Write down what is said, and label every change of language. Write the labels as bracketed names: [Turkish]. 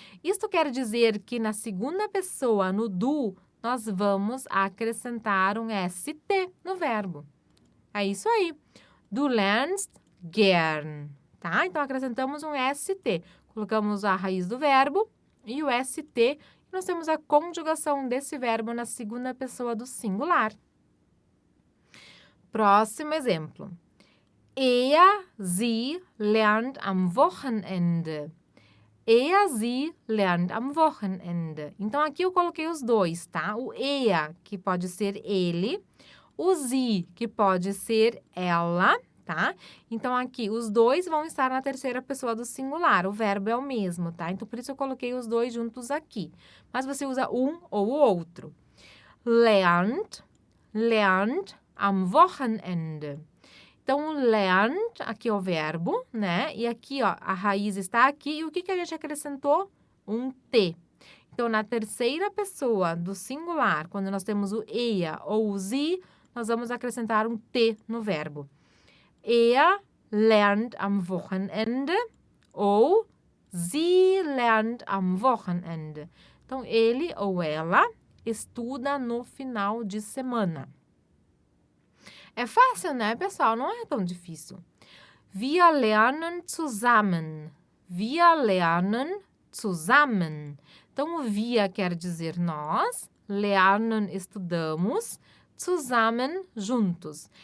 [Portuguese] Isto quer dizer que na segunda pessoa, no du, nós vamos acrescentar um ST no verbo. É isso aí. [German] Du lernst gern, [Portuguese] tá? Então, acrescentamos um ST. Colocamos a raiz do verbo e o ST. E nós temos a conjugação desse verbo na segunda pessoa do singular. Próximo exemplo. [German] Er, sie lernt am Wochenende. Er, sie lernt am Wochenende. [Portuguese] Então, aqui eu coloquei os dois, tá? O er, que pode ser ele. O sie, que pode ser ela, tá? Então, aqui, os dois vão estar na terceira pessoa do singular. O verbo é o mesmo, tá? Então, por isso eu coloquei os dois juntos aqui. Mas você usa um ou o outro. [German] Lernt, lernt am Wochenende. [Portuguese] Então, lernt, aqui é o verbo, né? E aqui, ó, a raiz está aqui. E o que a gente acrescentou? Um T. Então, na terceira pessoa do singular, quando nós temos o er ou o sie, nós vamos acrescentar um T no verbo. [German] Er lernt am Wochenende ou sie lernt am Wochenende. [Portuguese] Então, ele ou ela estuda no final de semana. É fácil, né, pessoal? Não é tão difícil. [German] Wir lernen zusammen. Wir lernen zusammen. [Portuguese] Então, o wir quer dizer nós, lernen, estudamos, zusammen, juntos.